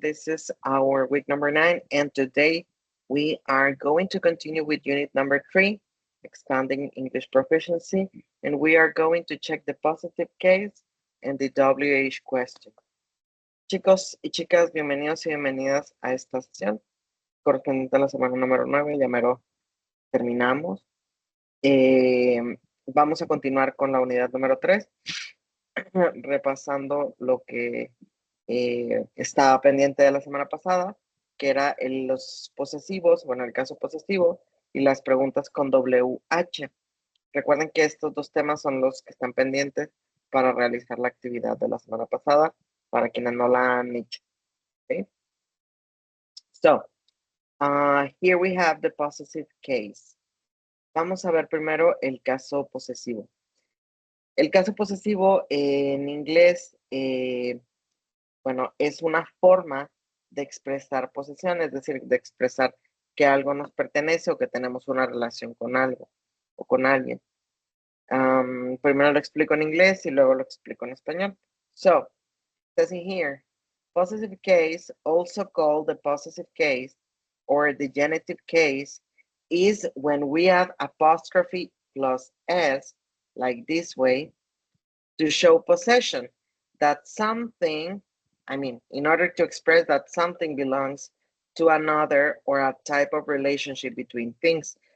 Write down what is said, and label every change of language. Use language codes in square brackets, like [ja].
[en] This is our week number 9 and today we are going to continue with unit number 3, expanding English proficiency, and we are going to check the positive case and the WH question. [es] Chicos y chicas, bienvenidos y bienvenidas a esta sesión correspondiente a la semana número 9, ya mero terminamos. Vamos a continuar con la unidad número 3, repasando lo que estaba pendiente de la semana pasada, que era los posesivos, bueno, el caso posesivo y las preguntas con WH. Recuerden que estos dos temas son los que están pendientes para realizar la actividad de la semana pasada, para quienes no la han hecho. [en] Okay? So, here we have the possessive case. [es] Vamos a ver primero el caso posesivo. El caso posesivo en inglés, bueno, es una forma de expresar posesión, es decir, de expresar que algo nos pertenece o que tenemos una relación con algo o con alguien. Primero lo explico en inglés y luego lo explico en español. [en] So, says in here, possessive case, also called the possessive case or the genitive case, is when we add apostrophe plus s, like this way, to show possession, that something, in order to express that something belongs to another or a type of relationship between things.